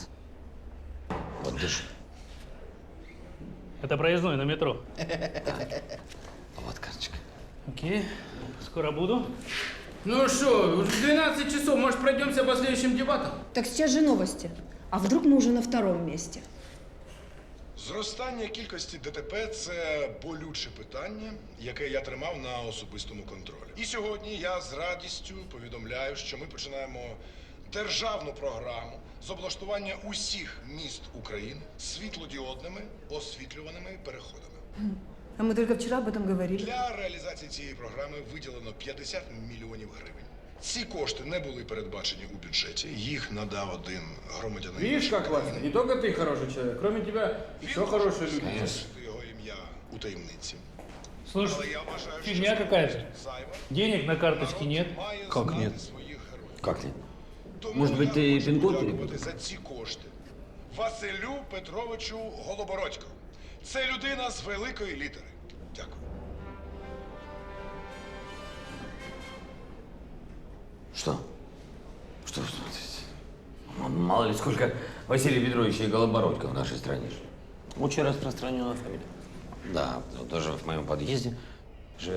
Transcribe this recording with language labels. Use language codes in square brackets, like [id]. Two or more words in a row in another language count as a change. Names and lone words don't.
[ru] Вот держи. Это проездной на метро. Вот карточка. Окей, скоро буду. Ну что, уже 12 часов, может, пройдемся по следующим дебатам? Так сейчас же новости. А вдруг мы уже на 2-м месте? [uk] Зростання кількості ДТП – це болюче питання, яке я тримав на особистому контролі. І сьогодні я з радістю повідомляю, що ми починаємо державну програму з облаштування усіх міст України світлодіодними освітлюваними переходами. [ru] А мы только вчера об этом говорили. [uk] Для реалізації цієї програми виділено 50 мільйонів гривень. Ці кошти не були передбачені у бюджеті, їх надав один громадянин. [ru] Видишь, как классно? Не только ты хороший человек, кроме тебя еще хорошие люди. [uk] Залишити його ім'я у таємниці. [ru] Слушай, фигня какая-то. Денег на карточке нет. Как нет? Как нет? Может быть, ты пин-код перепутал? [uk] За ці кошти Василю Петровичу Голобородько. Це людина з великої літери. Дякую. [ru] Что? Что вы смотрите? Мало ли сколько Василий Петрович и Голобородько в нашей стране. Очень распространенная фамилия. Да, он тоже в моем подъезде живет.